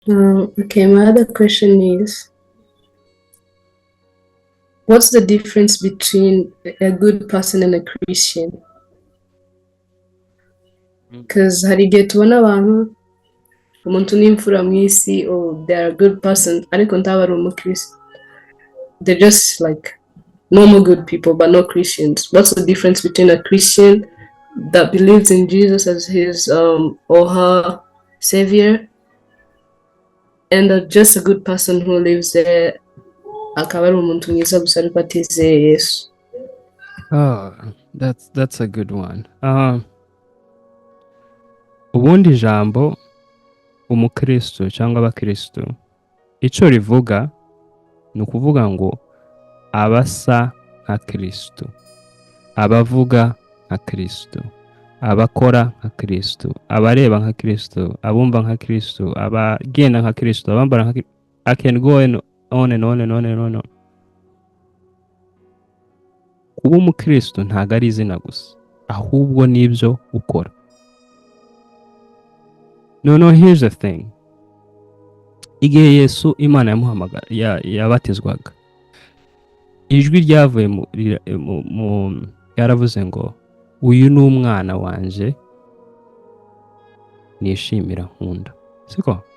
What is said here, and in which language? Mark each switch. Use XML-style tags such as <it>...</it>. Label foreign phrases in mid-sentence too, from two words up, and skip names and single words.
<en>Okay, my other question is, what's the difference between a good person and a Christian?</en> <rw>Because hari igihe tubona abantu umuntu n'imfura mu isi,</rw> <en>oh they are a good person</en> <rw>ariko ntaba ari umukristo.</rw> <en>They're just like normal good people but no Christians. What's the difference between a Christian that believes in Jesus as his or her savior and just a good person who lives there</en> <rw>akaba ari umuntu mwiza gusa ariko atizeye Yesu?</rw> <en>Oh, that's a good one.</en> <rw>Ubundi ijambo umukristo cyangwa abakristo icyo rivuga ni ukuvuga ngo abasa nka Kristo, abavuga nka Kristo, abakora nka Kristo, abareba nka Kristo, abumva nka Kristo, abagenda nka Kristo, abambara nka Kristo.</rw> <en>I can go on and on and on and on.</en> <rw>Kuba umukristo ntago ari izina gusa, ahubwo nibyo ukora.</rw> <en>No, here's the thing.</en> <rw>Igihe Yesu Imana yamuhamagara yabatizwaga, ijwi ryavuye yaravuze ngo uyu ni umwana wanje nishimira nkunda. Siko?</rw>